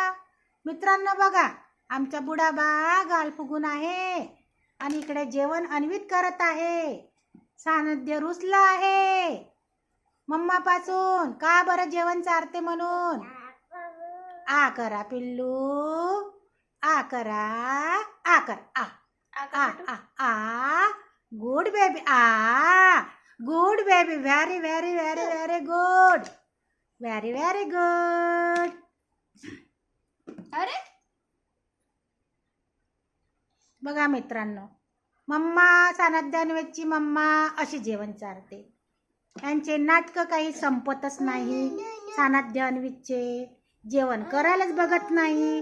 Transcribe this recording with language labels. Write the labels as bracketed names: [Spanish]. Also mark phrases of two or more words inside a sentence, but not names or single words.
[Marathi] मित्रांनो बघा, आमचा बुडाबा गाल फुगून आहे आणि इकडे जेवण अन्वीत करत आहे. सानध्य रुसला आहे मम्मा पासून. का बरं जेवण चारते म्हणून? आ करा पिल्लू, आ करा, आ कर, आ आ आ आ. [English] good baby, aa good baby. very very very very good. very very good. [Marathi] अरे बघा मित्रांनो, मम्मा सानध्य अन्वीची मम्मा अशी जेवण चारते. यांचे नाटकं काही संपतच नाही. सानध्य अन्वीचे जेवण करायलाच बघत नाही.